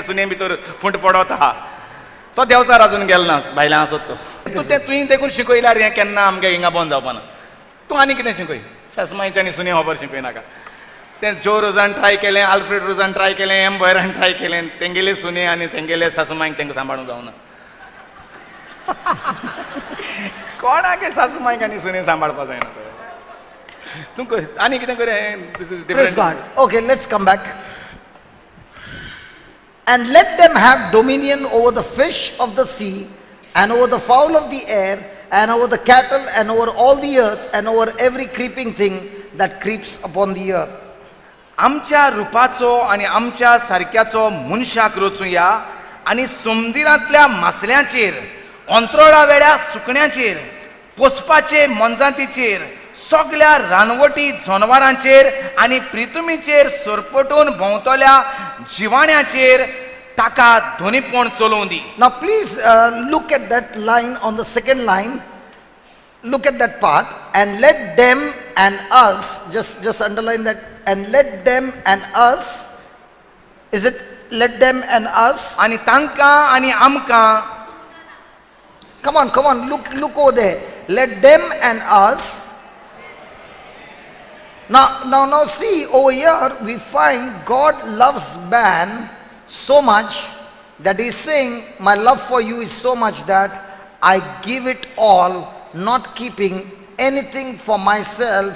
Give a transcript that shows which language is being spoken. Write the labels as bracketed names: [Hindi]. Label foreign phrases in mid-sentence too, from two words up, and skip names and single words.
[Konkani] सुने भितर फुंट पडत आहा तो देंवचार अजून गेलो ना भायल्यान आसत तो तें तुवें देखून शिकयल्यार हें केन्ना आमगे हिंगा बंद जावपाना तूं आनी कितें शिकय सासूमाईचे आनी सुने खबर शिकय नाका तें जो रोजान ट्राय केलें आल्फ्रेड रोजान ट्राय केलें एम बॉयरान ट्राय केलें तेंगेले सुने आनी तेंगेले सासूमाईक तांकां सांबाळूंक जावना कोणागे सासूमाईक आनी सुने सांबाळपा जायना तूं कर आनी कितें कर [English] this is Praise God. डिफरंट Okay, let's come back. And let them have dominion over the fish of the sea, and over the fowl of the air, and over the cattle, and over all the earth, and over every creeping thing that creeps upon the earth. [Konkani] आमच्या रुपाचो आनी आमच्या सारक्याचो मनशाक रचुया आनी समुद्रांतल्या मासल्यांचेर अंतरोळा वेळ्या सुकण्यांचेर पोसपाचे मनजातीचेर सगळ्या रानवटी जनावरांचेर आनी प्रितुमीचेर सरपटून भोंवतल्या जिवाण्याचेर ताका धोनीपण चलोवंक दी. [English] Now please look at that line on the second line. Look at that part. And let them and us, just underline that, and let them and us. Is it let them and us? [Konkani] आनी तांकां आनी आमकां. [English] Come on, look over there. Let them and us. Now see over here we find God loves man so much that he's saying my love for you is so much that I give it all, not keeping anything for myself.